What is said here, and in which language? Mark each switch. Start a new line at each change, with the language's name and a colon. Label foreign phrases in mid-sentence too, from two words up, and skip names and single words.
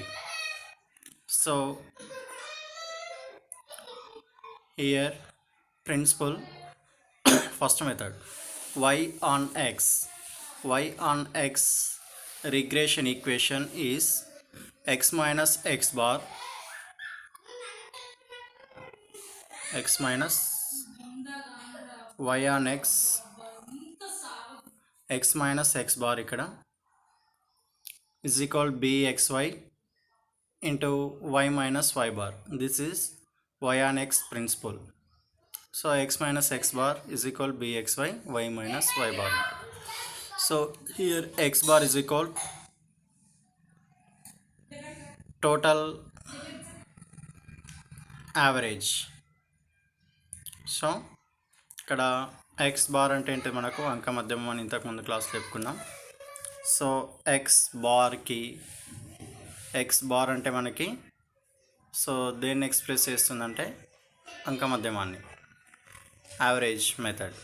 English: So here principle first method, y on x regression equation is x minus x bar, x minus y on x, x minus x bar ikkada is equal bxy into y minus y bar. This is y on x principle. So x minus x bar is equal bxy, y minus y bar. So here x bar is equal total average.
Telugu: సో ఇక్కడ
English: x bar
Telugu: అంటే ఏంటి, మనకు అంక మధ్యమం అని ఇంతకుముందు క్లాస్లో చెప్పుకున్నాం.
English: so x bar
Telugu: అంటే మనకి సో దేన్ని ఎక్స్ప్రెస్ చేస్తుందంటే అంక మధ్యమాన్ని,
English: average method.